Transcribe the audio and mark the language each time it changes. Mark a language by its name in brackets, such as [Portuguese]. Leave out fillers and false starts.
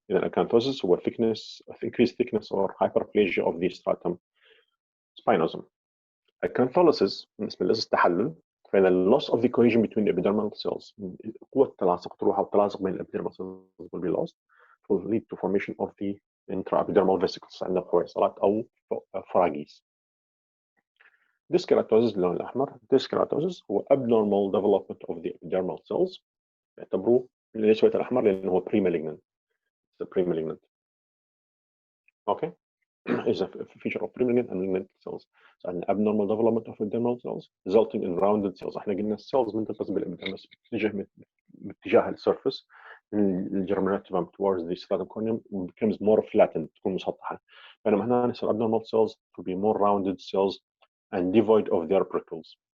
[Arabic] إذا [English] acanthosis هو increased thickness or hyperplasia of the stratum spinosum. Acantholysis [Arabic] بالنسبة للتحلل، فإن [English] loss of the cohesion between the epidermal cells، [Arabic] قوة التلاصق تروح أو التلاصق بين الابيدرمال [English] cells will be lost, will lead to formation of the intraepidermal vesicles [Arabic] عندنا فويصلات أو فراغيز. Dyskeratosis باللون الأحمر. [English] Dyskeratosis هو abnormal development of the epidermal cells. [Arabic] يعتبروه ليش الأحمر؟ لأنه هو pre-malignant. [English] It's a pre-malignant. Okay. Is a feature of pre-malignant and malignant cells. So an abnormal development of epidermal cells resulting in rounded cells. [Arabic] احنا قلنا السيلز من تتصل بالابيدرمس باتجاه السيرفيس من الجرميناتيفم [English] towards the stratum corneum becomes more flattened، [Arabic] تكون مسطحة. بينما هنا نصير [English] abnormal cells to be more rounded cells and devoid of their prickles.